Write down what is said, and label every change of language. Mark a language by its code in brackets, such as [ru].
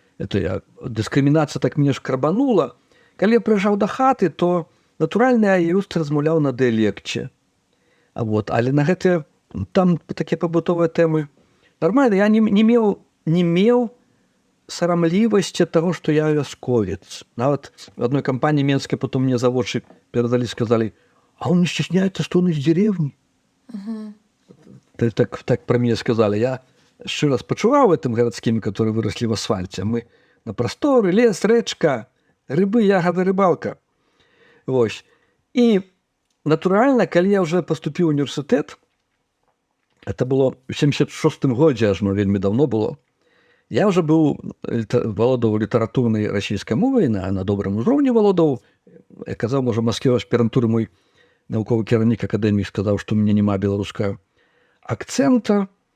[be] Это я, дыскрымінацыя так мяне шкрабанула. Калі я прыязджаў да хаты, то натуральна я [en] just [be] размаўляў на дыялекце. А вот, але на гэтыя там такія пабытовыя тэмы нармальна, я не меў сарамлівасці ад таго, што я вясковец. [ru] Нават в одной кампаніі менскай потом [be] мне за вочы перадалі, сказалі: [ru] а он не стесняется, что он из деревни? Так про меня сказали. [be] Я шчыра спачуваў этим гарадскімі, которые выросли в асфальте. Мы на просторы, лес, рэчка, рыбы, ягоды, рыбалка. Вось. І натуральна, калі я уже поступіў у універсітэт, это было в 76-м годзе, аж вельмі давно было, я уже валодаў літаратурнай расійскай мовай, на добрым узроўні валодаў. Я казаў, можа, маскіў аспірантуры мой навуковы кіраўнік акадэміі сказаў, што ў мяне няма беларускага акцэнта.